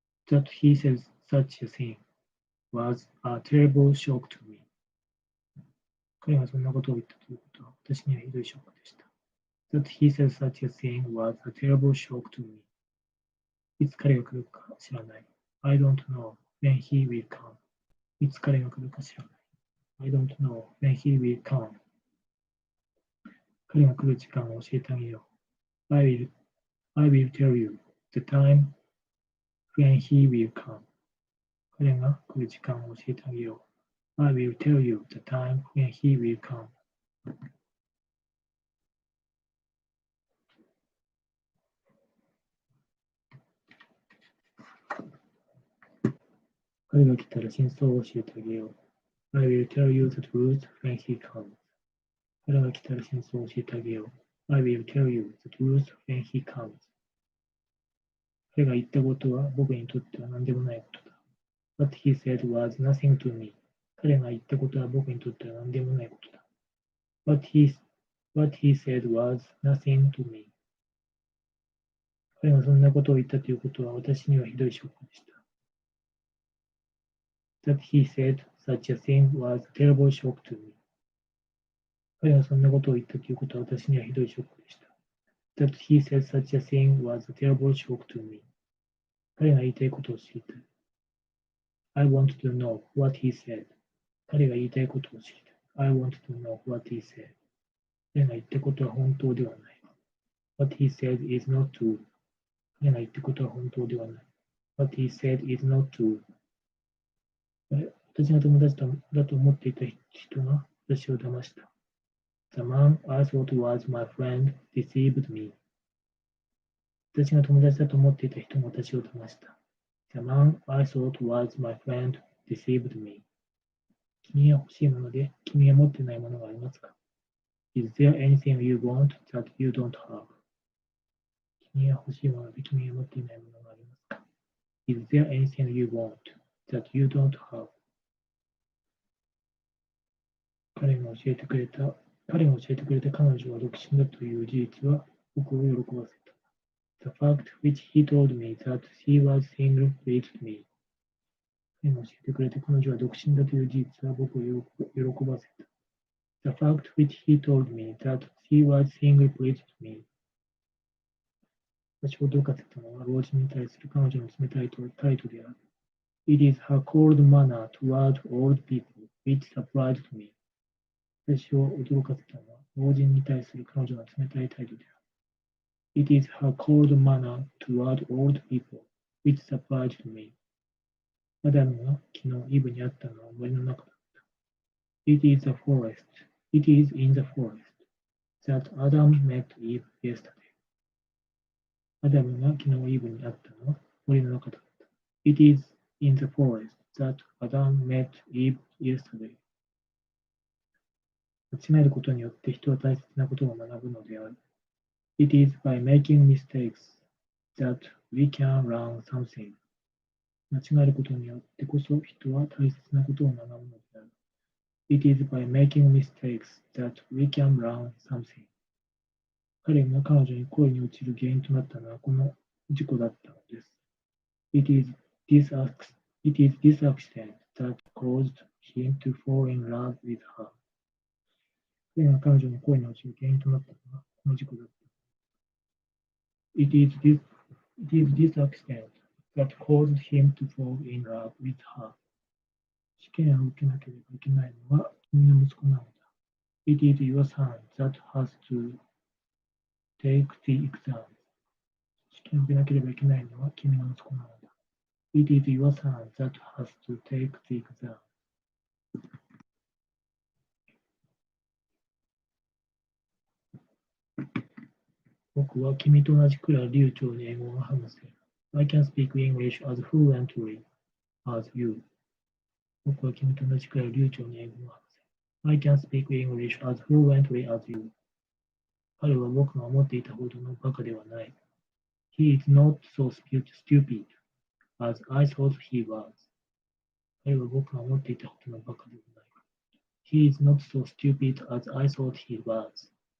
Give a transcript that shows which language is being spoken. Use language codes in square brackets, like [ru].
[en] That he said such a thing was a terrible shock to me. [ja] 彼がそんなことを言ったということは、私にはひどいショックでした。 [en] That he said such a thing was a terrible shock to me. [ja] いつ彼が来るか知らない。 [en] I don't know when he will come. [ja] いつ彼が来るか知らない。 [en] I don't know when he will come. [ja] 彼が来る時間を教えてあげよう。 [en] I will tell you the time when he will come. [ja] 彼が来る時間を教えてあげよう。 [en] I will tell you the time when he will come. [ja] 彼が来たら真相を教えてあげよう。 [en] I will tell you the truth when he comes. [ja] 彼が来たら真相を教えてあげよう。 [en] I will tell you the truth when he comes. [ja] 彼が言ったことは僕にとっては何でもないことだ。 [en] What he said was nothing to me. [ja] 彼が言ったことは僕にとっては何でもないことだ。 [en] What he said was nothing to me. [ja] 彼がそんなことを言ったということは私にはひどいショックでした。 [en] That he said such a thing was a terrible shock to me. [ja] 彼がそんなことを言ったということは私にはひどいショックでした。 [en] That he said such a thing was a terrible shock to me. [ja] 彼が言いたいことを知りたい。 [en] I want to know what he said. [ja] 彼が言いたいことを知りたい。 [en] I want to know what he said. [ja] 彼が言ったことは本当ではない。 [en] What he said is not true. [ja] 彼が言ったことは本当ではない。 [en] What he said is not true. [ja] 私が友達だと思っていた人が私を騙した。 [en] The man I thought was my friend deceived me. [ja] 私が友達だと思っていた人が私を騙した。 [en] The man I thought was my friend deceived me. [ja] 君が欲しいもので君が持っていないものがありますか？ [en] Is there anything you want that you don't have? [ja] 君が欲しいもので君が持っていないものがありますか？ [en] Is there anything you want that you don't have? [ja] 彼が教えてくれた彼女は独身だという事実は僕を喜ばせた。 [en] The fact which he told me that she was single pleased me. [ja] 彼が教えてくれて、彼女は独身だという事実は僕を喜ばせた。 [en] The fact which he told me that she was single pleased me. [ja] 私を驚かせたのは、老人に対する彼女の冷たい態度である。 [en] It is her cold manner toward old people which surprised me. [ja] 私を驚かせたのは、老人に対する彼女の冷たい態度である。 [en] It is her cold manner toward old people which surprised me. [ja] アダムが昨日イブに会ったのは森の中だった。 [en] It is the forest. It is in the forest that Adam met Eve yesterday. [ja] アダムが昨日イブに会ったのは森の中だった。 [en] It is in the forest that Adam met Eve yesterday. [ja] 間違えることによって人は大切なことを学ぶのである。 [en] It is by making mistakes that we can learn something. [ja] 間違えることによってこそ人は大切なことを学ぶのである。 [en] It is by making mistakes that we can learn something. [ja] 彼が彼女に恋に落ちる原因となったのはこの事故だったのです。 [en] It is this accident that caused him to fall in love with her. [ja] 彼が彼女に恋に落ちる原因となったのはこの事故だった。 [en] It is this accident that caused him to fall in love with her. [ja] 試験を受けなければいけないのは君の息子なのだ。 [en] It is your son that has to take the exam. [ja] 試験を受けなければいけないのは君の息子なのだ。 [en] It is your son that has to take the exam. [ja] 僕は君と同じくらい流暢に英語が話せる。 [en] I can speak English as fluently as you. [ja] 僕は君と同じくらい流暢に英語が話せる。 [en] I can speak English as fluently as you. [ja] 彼は僕が思っていたほどのバカではない。 [en] He is not so stupid as I thought he was. [ja] 彼は僕が思っていたほどのバカではない。 [en] He is not so stupid as I thought he was.